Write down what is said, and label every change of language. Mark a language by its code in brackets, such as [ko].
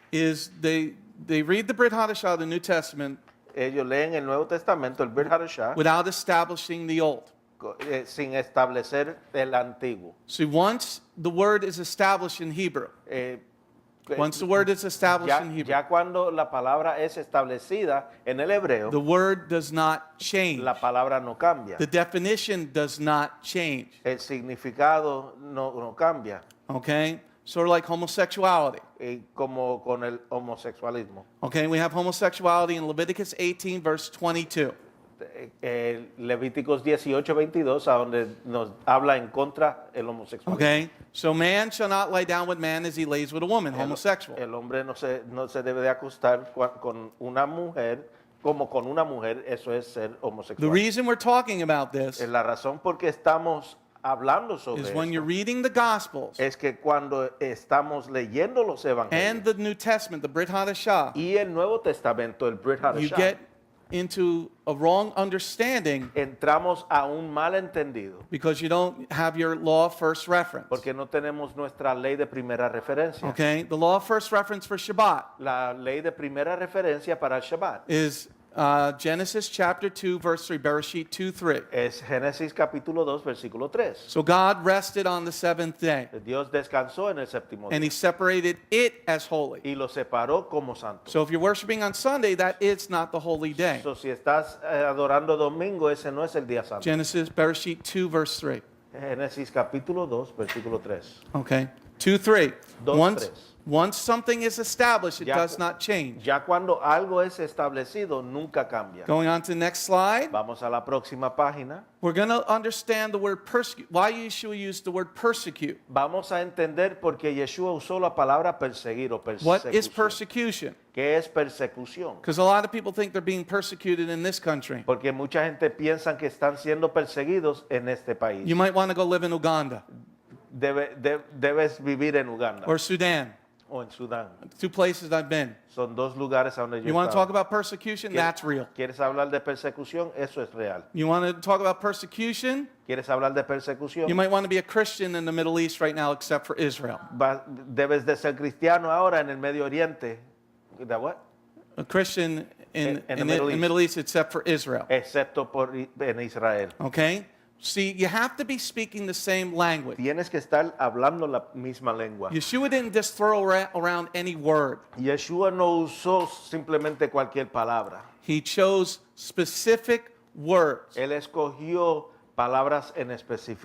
[en] is they read the Brit Hadashah, the New Testament, [es] ellos leen el Nuevo Testamento, el Brit Hadashah, [en] without establishing the Old. [es] sin establecer el antiguo. [en] See, once the word is established in Hebrew, [es] Eh, [en] once the word is established [es] ya, [en] in Hebrew, [es] ya cuando la palabra es establecida en el hebreo, [en] the word does not change. [es] la palabra no cambia. [en] The definition does not change. [es] El significado no cambia. [en] Okay? Sort of like homosexuality. [es] Como con el homosexualismo. [en] Okay, we have homosexuality in Leviticus 18, verse 22. [es] Levíticos 18:22, a donde nos habla en contra el homosexualismo. [en] Okay? So man shall not lie down with man as he lays with a woman, homosexual. [es] El hombre no se debe de acostar con una mujer como con una mujer, eso es ser [en] The [es] homosexual. [en] reason we're talking about this [es] La razón por qué estamos hablando sobre [en] is when [es] esto [en] you're reading the Gospels [es] es que cuando estamos leyendo los [en] and [es] evangelios [en] the New Testament, the Brit Hadashah, [es] y el Nuevo Testamento, el Brit [en] you [es] Hadashah, [en] get into a wrong understanding [es] entramos a un malentendido [en] because you don't have your law of first reference. [es] porque no tenemos nuestra ley de primera referencia. [en] Okay? The law of first reference for Shabbat [es] La ley de primera referencia para el Shabbat [en] is Genesis chapter 2, verse 3, Bereshit 2:3. [es] es Génesis capítulo 2, versículo 3. [en] So God rested on the seventh day, [es] Dios descansó en el séptimo [en] and [es] día [en] he separated it as holy. [es] y lo separó como santo. [en] So if you're worshiping on Sunday, that is not the holy day. [es] So, si estás adorando domingo, ese no es el día santo. [en] Genesis, Bereshit 2, verse 3. [es] Génesis capítulo 2, versículo 3. [en] Okay? 2, 3. [es] Dos, [en] Once, [es] tres. [en] once something is established, it [es] Ya [en] does cu- not change. [es] Ya cuando algo es establecido, nunca cambia. [en] Going on to the next slide. [es] Vamos a la próxima página. [en] We're going to understand the word persecute. Why Yeshua used the word persecute. [es] Vamos a entender por qué Yeshua usó la palabra perseguir o [en] What is [es] persecución. [en] persecution? [es] ¿Qué es persecución? [en] Because a lot of people think they're being persecuted in this country. [es] Porque mucha gente piensa que están siendo perseguidos en este país. [en] You might want to go live in Uganda [es] Debes vivir en Uganda [en] or Sudan. [es] o en Sudán. [en] 2 places I've been. [es] Son dos lugares a donde yo [en] You want to talk [es] estaba. [en] about persecution? That's real. [es] ¿Quieres hablar de persecución? Eso es real. [en] You want to talk about persecution? [es] ¿Quieres hablar de persecución? [en] You might want to be a Christian in the Middle East right now, except for Israel. [es] Debes de ser cristiano ahora en el Medio Oriente. ¿De [en] what? A Christian in In the the Middle East. Middle East, except for Israel. [es] Excepto en Israel. [en] Okay? See, you have to be speaking the same language. [es] Tienes que estar hablando la misma lengua. [en] Yeshua didn't just throw around any word. [es] Yeshua no usó simplemente cualquier palabra. [en] He chose specific words. [es] Él escogió palabras en específico.